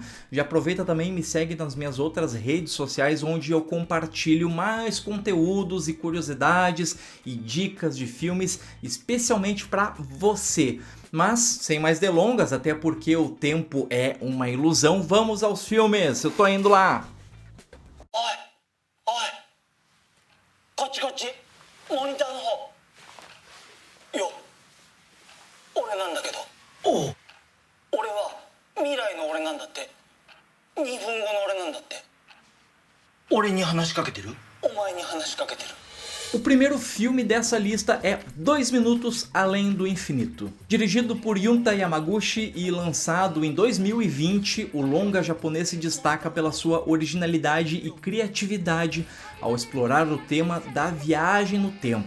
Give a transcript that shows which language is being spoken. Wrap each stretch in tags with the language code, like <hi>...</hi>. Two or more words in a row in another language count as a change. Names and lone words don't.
<pt>Já aproveita também e me segue nas minhas outras redes sociais onde eu compartilho mais conteúdos e curiosidades e dicas de filmes especialmente para você. Mas sem mais delongas, até porque o tempo é uma ilusão, vamos aos filmes. Eu tô indo lá.</pt> <ja>おいおいこっちこっちモニターの方よ俺なんだけどおう俺は未来の俺なんだって2分後の俺なんだって俺に話しかけてるお前に話しかけてる</ja> <pt>O primeiro filme dessa lista é 2 Minutos Além do Infinito. Dirigido por Junta Yamaguchi e lançado em 2020, o longa japonês se destaca pela sua originalidade e criatividade ao explorar o tema da viagem no tempo.</pt>